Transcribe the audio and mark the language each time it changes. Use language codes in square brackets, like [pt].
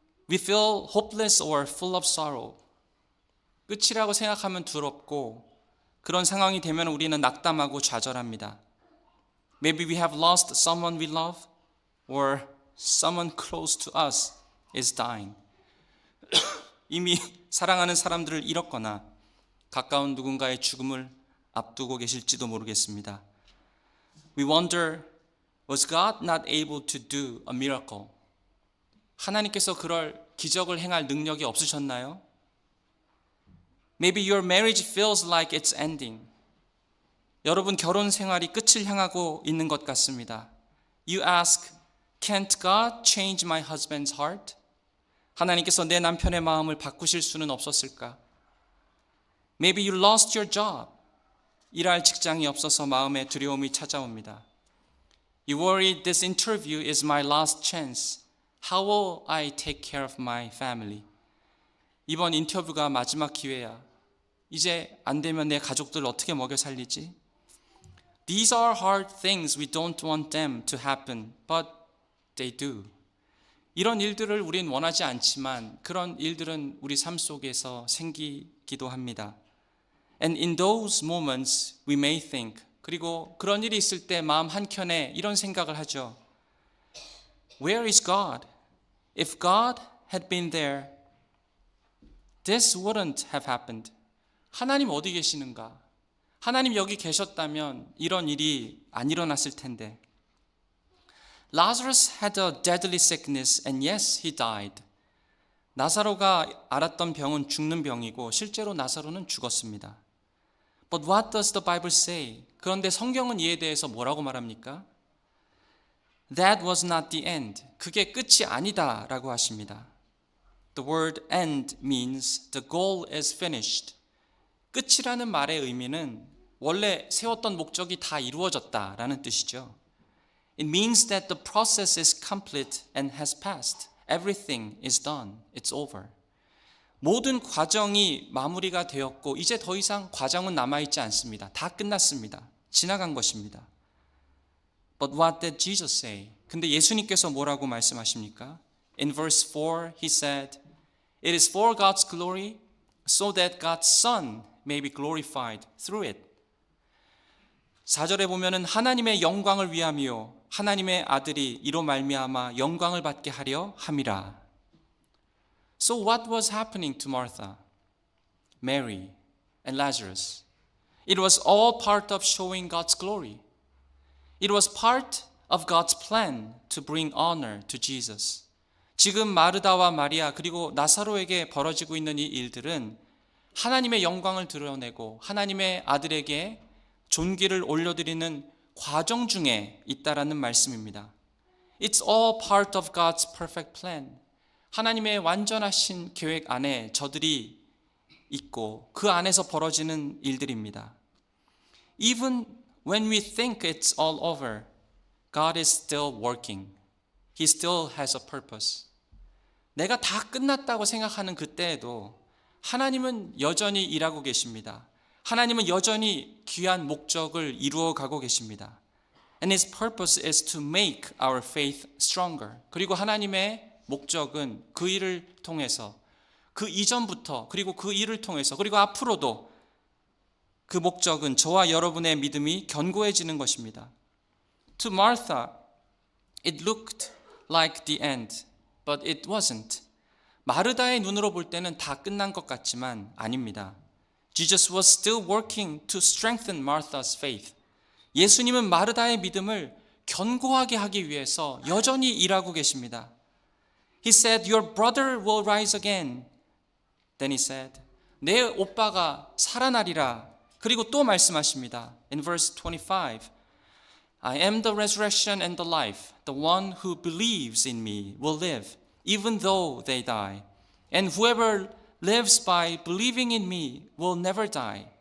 [en] We feel hopeless or full of sorrow. [ko] 끝이라고 생각하면 두렵고 그런 상황이 되면 우리는 낙담하고 좌절합니다. [en] Maybe we have lost someone we love or someone close to us is dying. [ko] 이미 사랑하는 사람들을 잃었거나 가까운 누군가의 죽음을 앞두고 계실지도 모르겠습니다. [en] We wonder, was God not able to do a miracle? [ko] 하나님께서 그럴 기적을 행할 능력이 없으셨나요? [en] Maybe your marriage feels like it's ending. [ko] 여러분 결혼 생활이 끝을 향하고 있는 것 같습니다. [en] You ask, can't God change my husband's heart? [ko] 하나님께서 내 남편의 마음을 바꾸실 수는 없었을까? [en] Maybe you lost your job. [ko] 일할 직장이 없어서 마음에 두려움이 찾아옵니다. [en] You worry this interview is my last chance. How will I take care of my family? [ko] 이번 인터뷰가 마지막 기회야. 이제 안 되면 내 가족들 어떻게 먹여 살리지? [en] These are hard things. We don't want them to happen, but they do. [ko] 이런 일들을 우린 원하지 않지만 그런 일들은 우리 삶 속에서 생기기도 합니다. [en] And in those moments we may think, [ko] 그리고 그런 일이 있을 때 마음 한켠에 이런 생각을 하죠. [en] Where is God? If God had been there, this wouldn't have happened. [ko] 하나님 어디 계시는가? 하나님 여기 계셨다면 이런 일이 안 일어났을 텐데. [en] Lazarus had a deadly sickness and yes, he died. [ko] 나사로가 앓았던 병은 죽는 병이고 실제로 나사로는 죽었습니다. [en] But what does the Bible say? [ko] 그런데 성경은 이에 대해서 뭐라고 말합니까? [en] That was not the end. [ko] 그게 끝이 아니다라고 하십니다. [en] The word end means the goal is finished. [ko] 끝이라는 말의 의미는 원래 세웠던 목적이 다 이루어졌다라는 뜻이죠. [en] It means that the process is complete and has passed. Everything is done. It's over. [ko] 모든 과정이 마무리가 되었고 이제 더 이상 과정은 남아있지 않습니다. 다 끝났습니다. 지나간 것입니다. [en] But what did Jesus say? [ko] 근데 예수님께서 뭐라고 말씀하십니까? [en] In verse 4 he said, It is for God's glory so that God's Son may be glorified through it. [ko] 4절에 보면은 하나님의 영광을 위함이요 하나님의 아들이 이로 말미암아 영광을 받게 하려 함이라. [en] So what was happening to Martha, Mary, and Lazarus? It was all part of showing God's glory. It was part of God's plan to bring honor to Jesus. [ko] 지금 마르다와 마리아 그리고 나사로에게 벌어지고 있는 이 일들은 하나님의 영광을 드러내고 하나님의 아들에게 존귀를 올려드리는 과정 중에 있다라는 말씀입니다. [en] It's all part of God's perfect plan. [ko] 하나님의 완전하신 계획 안에 저들이 있고 그 안에서 벌어지는 일들입니다. [en] Even when we think it's all over, God is still working. He still has a purpose. [ko] 내가 다 끝났다고 생각하는 그때에도 하나님은 여전히 일하고 계십니다. 하나님은 여전히 귀한 목적을 이루어 가고 계십니다. [en] And His purpose is to make our faith stronger. [ko] 그리고 하나님의 목적은 그 일을 통해서 그 이전부터 그리고 그 일을 통해서 그리고 앞으로도 그 목적은 저와 여러분의 믿음이 견고해지는 것입니다. [en] To Martha, it looked like the end, but it wasn't. [ko] 마르다의 눈으로 볼 때는 다 끝난 것 같지만 아닙니다. [en] Jesus was still working to strengthen Martha's faith. [ko] 예수님은 마르다의 믿음을 견고하게 하기 위해서 여전히 일하고 계십니다. [en] He said, Your brother will rise again. Then he said, [ko] 내 오빠가 살아나리라. 그리고 또 말씀하십니다. [en] In verse 25, I am the resurrection and the life. The one who believes in me will live, even though they die. And whoever lives by believing in me will never die.